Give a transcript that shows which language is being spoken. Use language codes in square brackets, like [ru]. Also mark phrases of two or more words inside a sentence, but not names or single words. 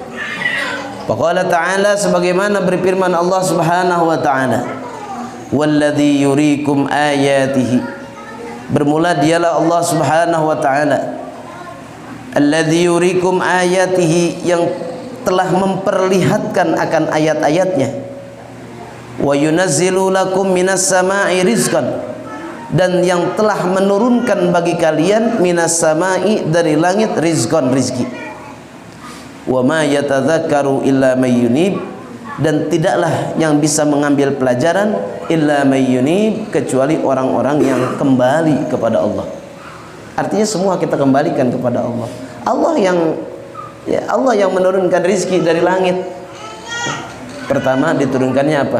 [ar] فقال تعالى, [id] sebagaimana berfirman Allah [ar] سبحانه وتعالى, والذي يريكم آياته, [id] bermula dialah Allah [ar] سبحانه وتعالى, الذي يريكم آياته, [id] yang telah memperlihatkan akan ayat-ayatnya, [ar] وينزل لكم من السماء رزقا, [id] dan yang telah menurunkan bagi kalian [ar] من السماء, [id] dari langit, rizqan, rizki. [ar] وما يتذكر إلا من ينيب, [id] dan tidaklah yang bisa mengambil pelajaran [ar] إلا من ينيب, [id] kecuali orang-orang yang kembali kepada Allah. Artinya semua kita kembalikan kepada Allah. Allah yang menurunkan rizki dari langit. Pertama diturunkannya apa?